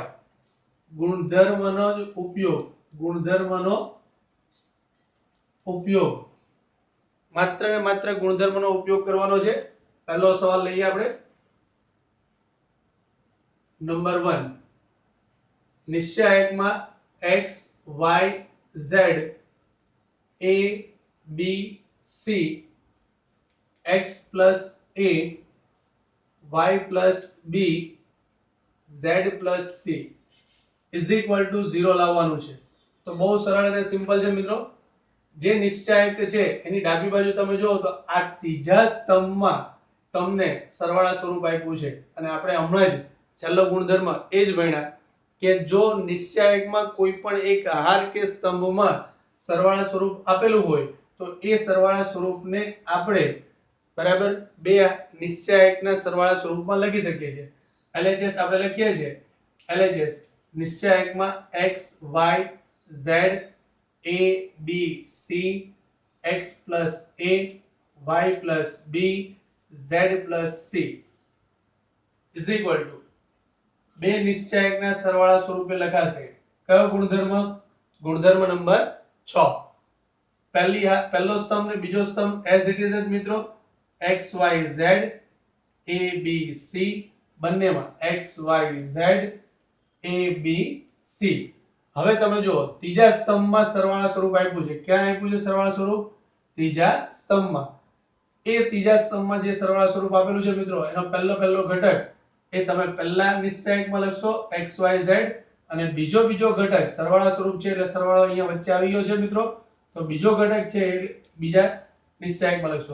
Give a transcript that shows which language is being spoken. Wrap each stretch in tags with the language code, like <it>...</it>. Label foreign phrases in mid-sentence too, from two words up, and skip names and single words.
<gu>ગુણધર્મનો ઉપયોગ માત્ર ને માત્ર ગુણધર્મનો ઉપયોગ કરવાનો છે. પહેલો સવાલ લઈએ આપણે. નંબર 1 નિશ્ચાયકમાં</gu> <en>x y z a b c x plus a y plus b z plus c is equal to 0</en> <gu>લાવવાનું છે. તો બહુ સરળ અને સિમ્પલ છે મિત્રો. જે નિશ્ચાયક છે એની ડાબી બાજુ તમે જુઓ તો આ ત્રીજા સ્તંભમાં તમને સરવાળા સ્વરૂપ આપ્યું છે અને આપણે હમણાં જ છેલ્લો ગુણધર્મ એ જ ભણ્યા કે જો નિશ્ચાયકમાં કોઈ પણ એક હાર કે સ્તંભમાં સરવાળા સ્વરૂપ આપેલું હોય તો એ સરવાળા સ્વરૂપને આપણે બરાબર બે નિશ્ચાયકના સરવાળા સ્વરૂપમાં લખી શકીએ છીએ. LHS આપણે લખીએ છીએ LHS નિશ્ચાયકમાં</gu> <en>x y z a b c x plus a y plus b z plus c is equal to</en> <gu>બે નિશ્ચાયકના સરવાળા સ્વરૂપે લખાશે. કયો ગુણધર્મ? ગુણધર્મ નંબર 6. પહેલો સ્તંભ ને બીજો સ્તંભ</gu> <en>as it is</en> <gu>જ મિત્રો x y z a b c બંનેમાં x y z a b c. હવે તમે જુઓ ત્રીજા સ્તંભમાં સરવાળા સ્વરૂપ આપ્યું છે. ક્યાં આપ્યું છે સરવાળા સ્વરૂપ? ત્રીજા સ્તંભમાં. એ ત્રીજા સ્તંભમાં જે સરવાળા સ્વરૂપ આપેલું છે મિત્રો એનો પહેલો ઘટક એ તમે પહેલા નિશ્ચાયકમાં લખશો x y z અને બીજો ઘટક સરવાળા સ્વરૂપ છે એટલે સરવાળો અહીંયા વચ્ચે આવી ગયો છે મિત્રો, તો બીજો ઘટક છે એ બીજા નિશ્ચાયકમાં લખશો.</gu>